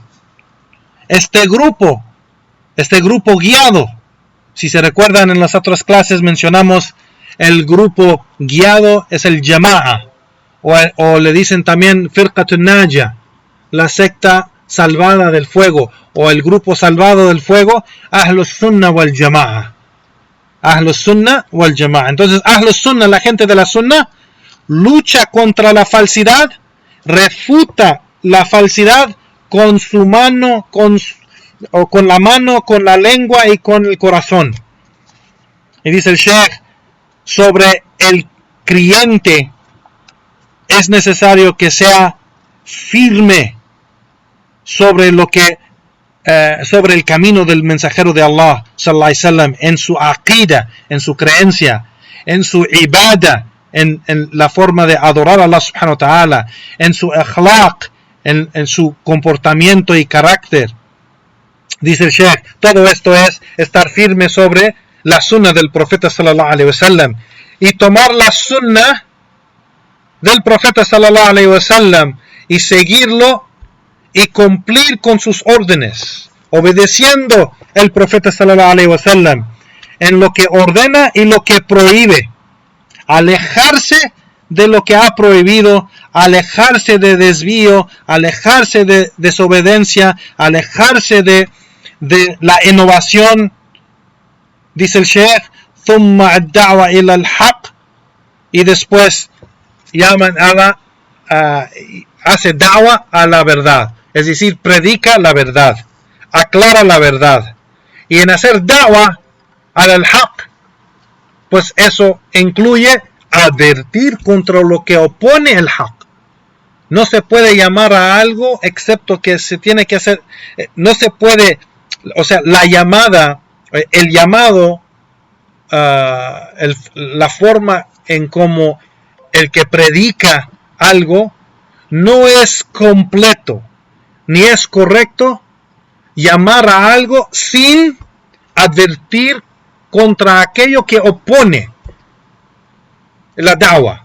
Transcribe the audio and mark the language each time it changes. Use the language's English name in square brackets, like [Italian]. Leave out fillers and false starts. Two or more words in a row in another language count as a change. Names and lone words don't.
[Spanish] Este grupo guiado, si se recuerdan en las otras clases mencionamos el grupo guiado es el Jama'a, o le dicen también [Arabic] فرقة ناجية, [Spanish] la secta salvada del fuego, o el grupo salvado del fuego, [Arabic] أهل السنة والجماعة. أهل السنة والجماعة. Entonces, أهل السنة, [Spanish] la gente de la Sunnah, lucha contra la falsidad, refuta la falsidad con su mano, con la mano, con la lengua y con el corazón. Y dice el Sheikh, sobre el creyente es necesario que sea firme sobre sobre el camino del mensajero de Allah [Arabic] صلى الله عليه وسلم, [Spanish] en su aqida, en su creencia, en su ibada, en la forma de adorar a Allah [Arabic] سبحانه وتعالى, [Spanish] en su akhlaq, en su comportamiento y carácter. Dice el Sheikh, todo esto es estar firme sobre la sunnah del profeta [Arabic] صلى الله عليه [Spanish] wasallam y tomar la sunnah del profeta [Arabic] صلى الله عليه وسلم [Spanish] y seguirlo y cumplir con sus órdenes, obedeciendo el profeta [Arabic] صلى الله عليه وسلم [Spanish] en lo que ordena y lo que prohíbe, alejarse de lo que ha prohibido, alejarse de desvío, alejarse de desobediencia, alejarse de la innovación. Dice el Sheikh, [Arabic] ثم الدعوة إلى الحق, [Spanish] y después llaman hace da'wa a la verdad, es decir, predica la verdad, aclara la verdad. Y en hacer [Arabic] دعوة الحق, [Spanish] pues eso incluye advertir contra lo que opone el haq. No se puede llamar a algo excepto que se tiene que hacer, no se puede, o sea, la llamada, el llamado, la forma en cómo el que predica algo no es completo, ni es correcto llamar a algo sin advertir contra aquello que opone la da'wa.